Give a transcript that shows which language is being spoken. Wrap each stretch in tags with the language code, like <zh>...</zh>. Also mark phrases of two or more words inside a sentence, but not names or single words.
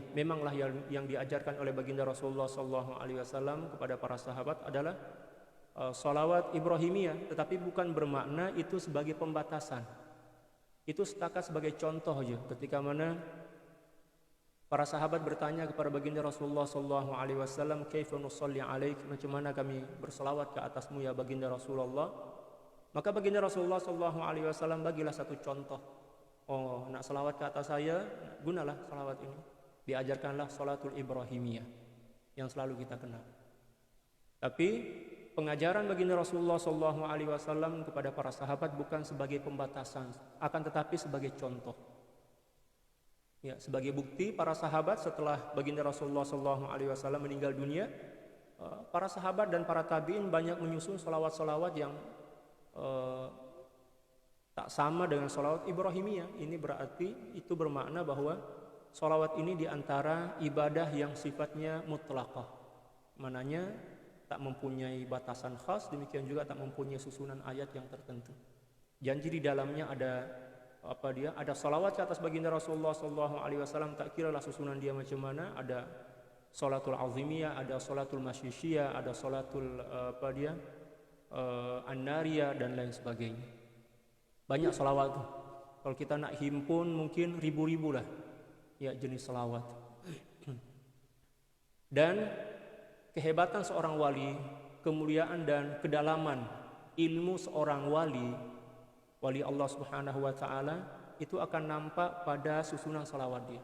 <ms>Memanglah yang diajarkan oleh baginda Rasulullah</ms> <ar>sallallahu alaihi wasallam</ar> <ms>kepada para sahabat adalah salawat Ibrahimiyah, tetapi bukan bermakna itu sebagai pembatasan. Itu setakat sebagai contoh aja, ketika mana para sahabat bertanya kepada baginda Rasulullah</ms> <ar>sallallahu alaihi wasallam, "Kaifa nusalli 'alaik?"</ar> <ms>Macam mana kami berselawat ke atasmu ya baginda Rasulullah? Maka baginda Rasulullah</ms> <ar>sallallahu alaihi wasallam</ar> <ms>bagilah satu contoh. Oh, nak selawat ke atas saya, gunalah selawat ini. Diajarkanlah salatul Ibrahimiyah yang selalu kita kenal. Tapi pengajaran baginda Rasulullah</ms> <ar>sallallahu alaihi wasallam</ar> <ms>kepada para sahabat bukan sebagai pembatasan, akan tetapi sebagai contoh. Ya, sebagai bukti para sahabat setelah baginda Rasulullah</ms> <ar>sallallahu alaihi wasallam</ar> <ms>meninggal dunia, para sahabat dan para tabi'in banyak menyusun salawat-salawat yang tak sama dengan salawat Ibrahimiyah. Ini berarti itu bermakna bahwa salawat ini diantara ibadah yang sifatnya mutlaqah, mananya tak mempunyai batasan khas, demikian juga tak mempunyai susunan ayat yang tertentu. Janji di dalamnya ada salawat ke atas baginda Rasulullah</ms> <ar>sallallahu alaihi wasallam,</ar> <ms>tak kiralah susunan dia macam mana. Ada salatul azimiyah, ada salatul masyisyiyah, ada salatul an-nariyah dan lain sebagainya. Banyak salawat tuh. Kalau kita nak himpun mungkin ribu-ribu lah ya jenis salawat. Dan kehebatan seorang wali, kemuliaan dan kedalaman ilmu seorang wali Allah</ms> <ar>Subhanahu wa taala</ar> <ms>itu akan nampak pada susunan salawat dia.</ms>